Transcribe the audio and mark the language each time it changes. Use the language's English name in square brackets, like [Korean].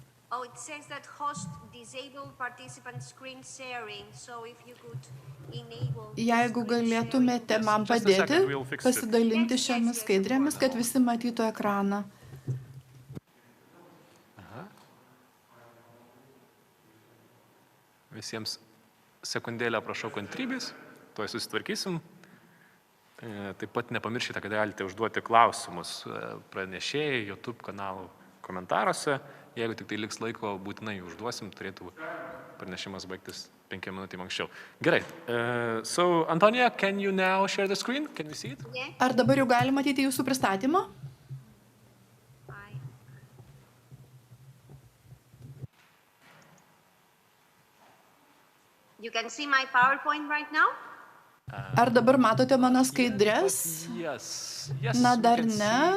[English] Oh, it says that host disabled participant screen sharing, so if you could enable... [Lithuanian] Jeigu galėtumėte man padėti pasidalinti šiomis skaidrėmis, kad visi matytų ekraną. Visiems sekundėlę prašau kantrybės, tuoj susitvarkysim. Taip pat nepamirškite, kad galite užduoti klausimus pranešėjai, YouTube kanalų komentaruose. Jeigu tik tai liks laiko, būtinai užduosim, turėtų pranešimas baigtis 5 minutėm anksčiau. Gerai. [English] So, Antonia, can you now share the screen? Can we see it? [Lithuanian] Ar dabar jau gali matyti jūsų pristatymą? [English] You can see my PowerPoint right now? [Lithuanian] Ar dabar matote mano skaidrės? Na, dar ne.